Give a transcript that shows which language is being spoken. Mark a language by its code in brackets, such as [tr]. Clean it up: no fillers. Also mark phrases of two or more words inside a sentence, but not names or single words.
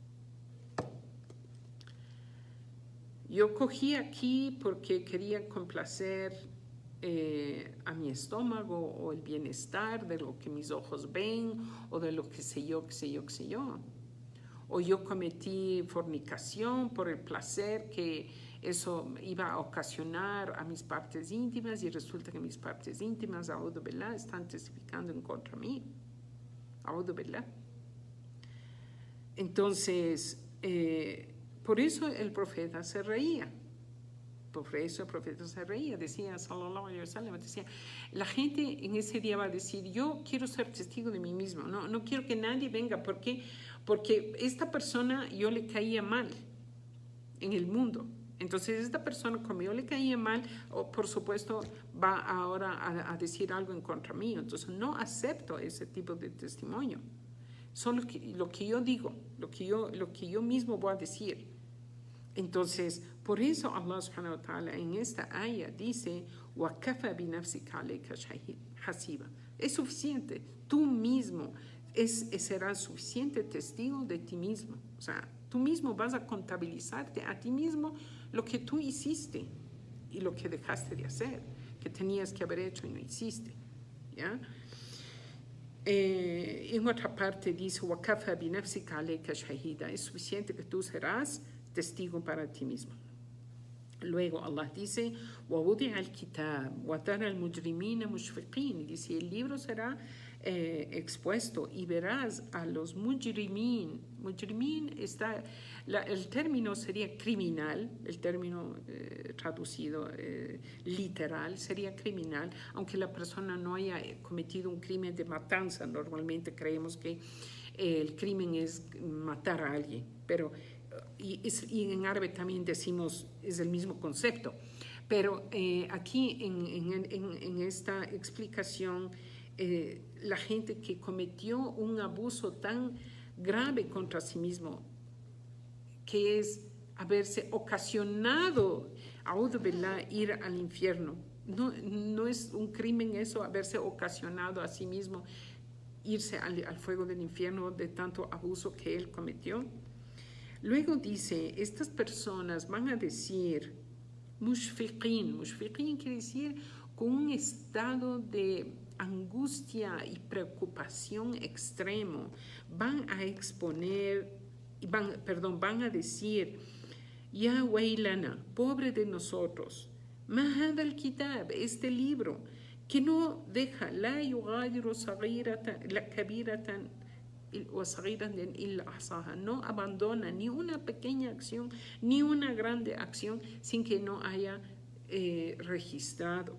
[es] Yo cogí aquí porque quería complacer a mi estómago o el bienestar de lo que mis ojos ven o de lo que sé yo, qué sé yo, qué sé yo. O yo cometí fornicación por el placer que eso iba a ocasionar a mis partes íntimas, y resulta que mis partes íntimas, [ar] أعوذ بالله, [es] están testificando en contra mí. [ar] أعوذ بالله. [es] Entonces, por eso el profeta se reía. Por eso el profeta se reía. Decía, [ar] صلى الله عليه وسلم, [es] decía: la gente en ese día va a decir: yo quiero ser testigo de mí mismo. No quiero que nadie venga. ¿Por qué? Porque esta persona yo le caía mal en el mundo. Entonces esta persona, como yo le caía mal, por supuesto va ahora a decir algo en contra mío. Entonces no acepto ese tipo de testimonio. Solo lo que yo digo, lo que yo mismo voy a decir. Entonces, por eso Allah [ar] سبحانه وتعالى [es] en esta ayah dice: [ar] وَكَفَى بِنَفْسِكَ عَلَيْكَ حَسِيبًا. [es] Es suficiente, tú mismo serás suficiente testigo de ti mismo. O sea, tú mismo vas a contabilizarte a ti mismo lo que tú hiciste y lo que dejaste de hacer, que tenías que haber hecho y no hiciste, ¿ya? En otra parte dice: [ar] وَكَفَى بِنَفْسِكَ عَلَيْكَ شَهِيدًا. [es] Es suficiente que tú serás testigo para ti mismo. Luego Allah dice: [ar] وَوُضِعَ الْكِتَابُ وَتَرَى الْمُجْرِمِينَ مُشْفِقِينَ. [es] Dice: el libro será expuesto y verás a los mujrimín. Mujrimín el término sería criminal, el término traducido literal sería criminal, aunque la persona no haya cometido un crimen de matanza. Normalmente creemos que el crimen es matar a alguien, pero y en árabe también decimos, es el mismo concepto, pero aquí en esta explicación, la gente que cometió un abuso tan grave contra sí mismo, que es haberse ocasionado, [ar] أعوذ بالله, [es] ir al infierno. No es un crimen eso, haberse ocasionado a sí mismo irse al fuego del infierno de tanto abuso que él cometió. Luego dice: estas personas van a decir mushfiqin. Mushfiqin quiere decir con un estado de angustia y preocupación extremo. Van a exponer, van a decir: [ar] يا ويلنا, [es] pobre de nosotros, [ar] ما هذا الكتاب, [es] este libro que no deja, [ar] لا يغادر صغيرة لا كبيرة [es] no abandona ni una pequeña acción ni una grande acción sin que no haya registrado.